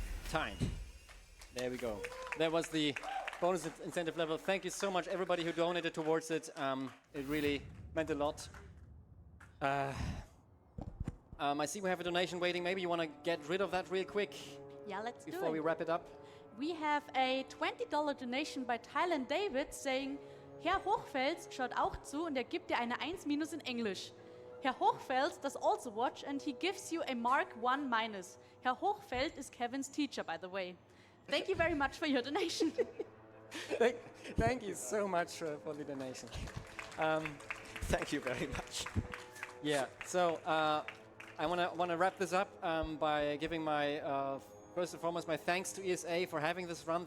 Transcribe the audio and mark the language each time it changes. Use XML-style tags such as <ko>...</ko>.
<en>time. There we go. That was the bonus incentive level. Thank you so much, everybody who donated towards it. It really meant a lot. I see we have a donation waiting. Maybe you want to get rid of that real quick Yeah, let's do before we it. wrap it up. We have a $20 donation by Thailand David saying,</en> <de>Herr Hochfels schaut auch zu und gibt dir eine 1-</de> <en>in English. Herr Hochfels does also watch and he gives you a mark 1-. Herr Hochfeld is Kevin's teacher, by the way. Thank you very much for your donation. Thank you so much for the donation. Thank you very much. Yeah, so I want to wrap this up by giving my first and foremost my thanks to ESA for having this run.</en>